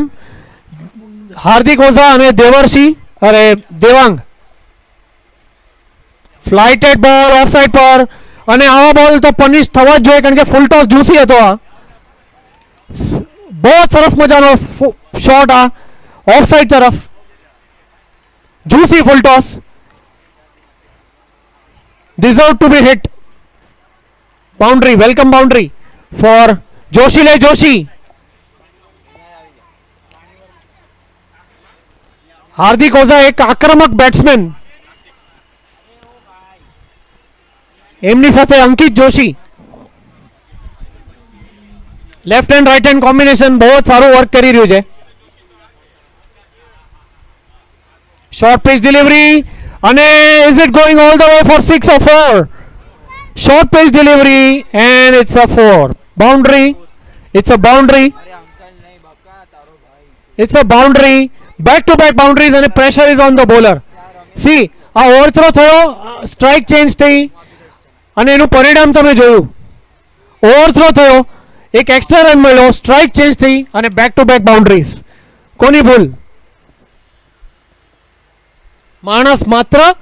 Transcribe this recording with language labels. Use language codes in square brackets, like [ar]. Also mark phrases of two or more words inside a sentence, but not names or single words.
[gu] હાર્દિક ઓઝા અને દેવાંગ [en] flighted ball off side [gu] પર, અને આવા બોલ તો પનિશ થવા જ જોઈએ કારણ કે [en] full toss juicy [gu] હતો. આ બહુ સરસ મજાનો શોટ આ [en] off side [gu] તરફ. [en] juicy full toss, deserved to be hit. Boundary, welcome boundary for Joshi. [hi] हार्दिक ओझा एक आक्रामक बैट्समैन, [gu] એમની સાથે [hi] अंकित जोशी. [en] left hand right hand combination [gu] બહુત સારુ વર્ક કરી રહ્યુ છે. [en] short pitch delivery અને is it going all the way for 6 or 4? Short pitch delivery and it's a 4. Boundary. It's a boundary. It's a boundary. Back to back boundaries and pressure is on the bowler. See, [gu] આ ઓવરથ્રો થયો, [en] strike change [gu] થઈ અને એનું પરિણામ તમે જોયું. ઓવરથ્રો થયો, એક [en] extra run [gu] મળ્યો, [en] strike change [gu] થઈ અને [en] back to back boundaries. [gu] કોની ભૂલ? માણસ માત્ર.